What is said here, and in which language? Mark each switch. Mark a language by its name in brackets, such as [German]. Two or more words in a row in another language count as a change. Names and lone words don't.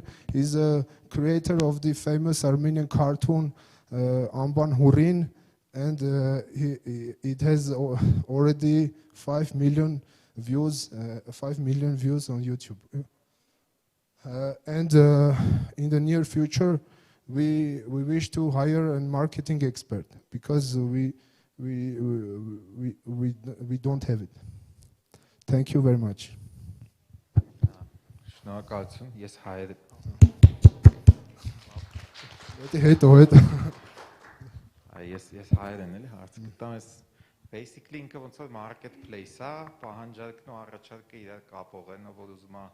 [English] He's a creator of the famous Armenian cartoon Amban Hurin, and it has already 5 million views on YouTube. And in the near future, we wish to hire a marketing expert because we don't have it. Thank you very much. [Armenian] Շնորհակալություն, ես հայեր ես հայեր են էլի հարց գտամ, ես basically ինքը ոնց որ marketplace-ա, պահանջարկն ու առաջարկը իրար կապող են, որ ուզում է